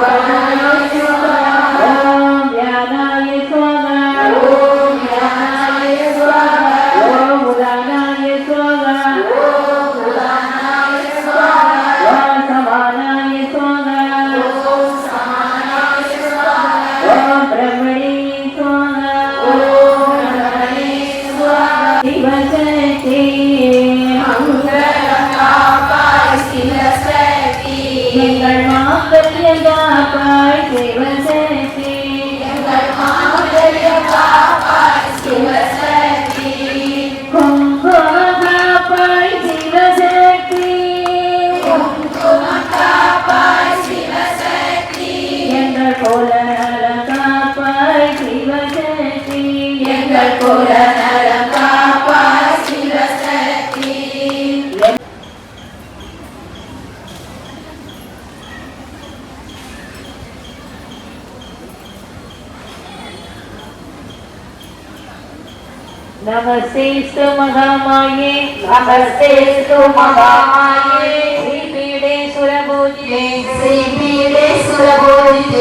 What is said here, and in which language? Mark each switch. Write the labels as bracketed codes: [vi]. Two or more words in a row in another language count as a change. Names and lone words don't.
[sa] ज्ञानाय स्वाहा ओं ज्ञानाय स्वाहा ओं उदानाय स्वाहा ओं उदानाय स्वाहा ओं समानाय स्वाहा ओं समानाय स्वाहा ओं ब्रह्मणे स्वाहा ओं ब्रह्मणे स्वाहा शिवशक्ति [ta] மங்கலகாப்பாய் சிவசக்தி எங்கள் மாங்கல்யகாப்பாய் சிவசக்தி எங்கள் மாங்கல்யகாப்பாய் சிவசக்தி குங்குமகாப்பாய் சிவசக்தி குங்குமகாப்பாய் சிவசக்தி எங்கள் கோலநலகாப்பாய் சிவசக்தி எங்கள் கோலநலகாப்பாய் சிவசக்தி [sa] नमस्तेस्तु महामाये नमस्तेस्तु महामाये श्रीपीडे सुरपूजिते श्रीपीडे सुरपूजिते